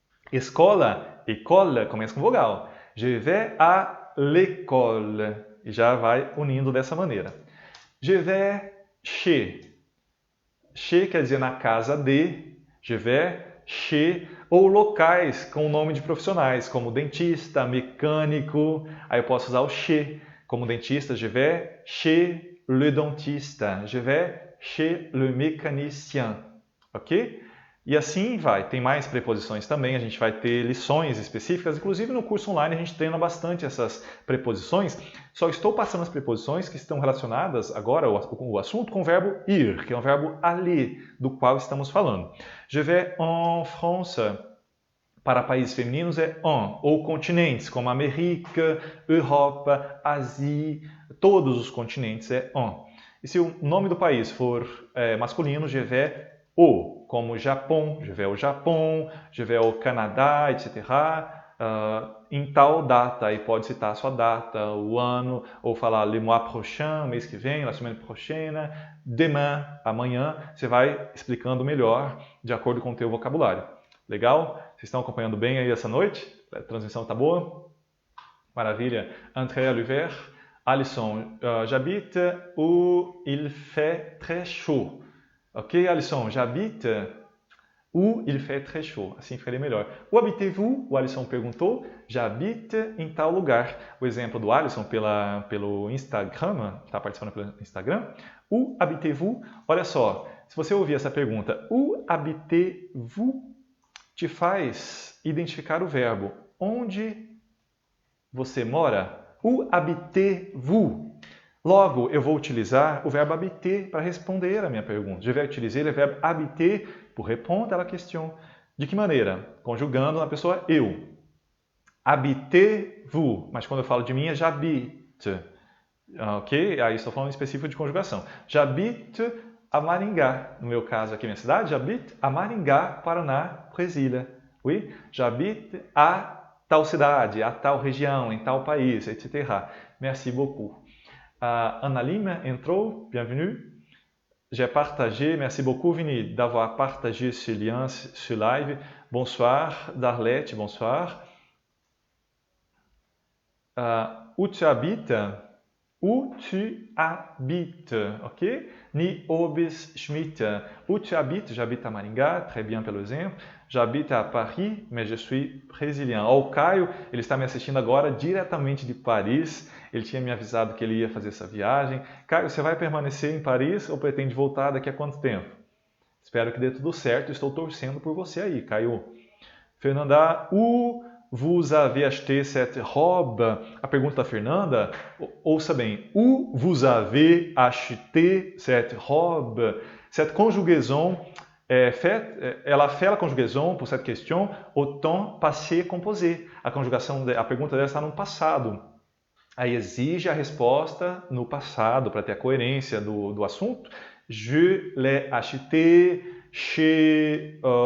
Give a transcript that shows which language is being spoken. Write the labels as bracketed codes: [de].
[pt] Escola, école, começa com vogal. [fr] Je vais à l'école [pt] e já vai unindo dessa maneira. [fr] Je vais chez. [pt] Chez quer dizer na casa de, [fr] je vais chez, [pt] ou locais com o nome de profissionais, como dentista, mecânico. Aí eu posso usar o chez como dentista, [fr] je vais chez le dentiste, je vais chez le mécanicien, ok? [pt] E assim vai. Tem mais preposições também, a gente vai ter lições específicas, inclusive no curso online a gente treina bastante essas preposições. Só estou passando as preposições que estão relacionadas agora, o assunto, com o verbo ir, que é o verbo aller, do qual estamos falando. [fr] Je vais en France. [pt] Para países femininos é en, ou continentes, como América, Europa, Ásia, todos os continentes é en. E se o nome do país for masculino, [fr] je vais au, [pt] como Japão, [fr] je vais au Japão, je vais au Canadá, [pt] etc. Em tal data, aí pode citar a sua data, o ano, ou falar [fr] le mois prochain, [pt] mês que vem, [fr] la semaine prochaine, demain, [pt] amanhã. Você vai explicando melhor de acordo com o teu vocabulário. Legal? Vocês estão acompanhando bem aí essa noite? A transmissão está boa? Maravilha. André Oliver, [fr] Alisson, j'habite où il fait très chaud. Ok, Alisson, j'habite où il fait très chaud. [pt] Assim ficaria melhor. [fr] Où habitez-vous? [pt] O Alisson perguntou. [fr] J'habite [pt] em tal lugar. O exemplo do Alisson pelo Instagram, está participando pelo Instagram. [fr] Où habitez-vous? [pt] Olha só, se você ouvir essa pergunta, [fr] où habitez-vous? [pt] Te faz identificar o verbo. Onde você mora? [fr] Où habitez-vous? [pt] Logo, eu vou utilizar o verbo habiter para responder a minha pergunta. [fr] Je vais utiliser le verbe habiter pour répondre à la question. [pt] De que maneira? Conjugando na pessoa eu. [fr] Habitez-vous. [pt] Mas quando eu falo de mim é [fr] j'habite. [pt] Ok? Aí estou falando em específico de conjugação. [fr] J'habite a Maringá. [pt] No meu caso aqui, minha cidade, [fr] j'habite a Maringá, [pt] Paraná, Brasília. [fr] Oui? J'habite [pt] a tal cidade, a tal região, em tal país, etc. [fr] Merci beaucoup. Ana Lima [pt] entrou, [fr] bienvenue. J'ai partagé, merci beaucoup Vini d'avoir partagé ce lien, ce live. Bonsoir, Darlette, bonsoir. Où tu habites? Où tu habites, ok? Ni Obis Schmidt. Où tu habites? J'habite à Maringá, très bien [pt] pelo exemplo. [fr] J'habite à Paris, mais je suis brésilien. [pt] O Caio, ele está me assistindo agora diretamente de Paris. Ele tinha me avisado que ele ia fazer essa viagem. Caio, você vai permanecer em Paris ou pretende voltar daqui a quanto tempo? Espero que dê tudo certo. Estou torcendo por você aí, Caio. [fr] Fernanda, où vous avez acheté cette robe? [pt] A pergunta da Fernanda, ouça bem. [fr] Où vous avez acheté cette robe? Cette conjugaison [pt] ela [fr] fait la conjugaison pour cette question au temps passé composé. [pt] A pergunta dela está no passado. Aí exige a resposta no passado para ter a coerência do assunto. [fr] Je l'ai acheté chez...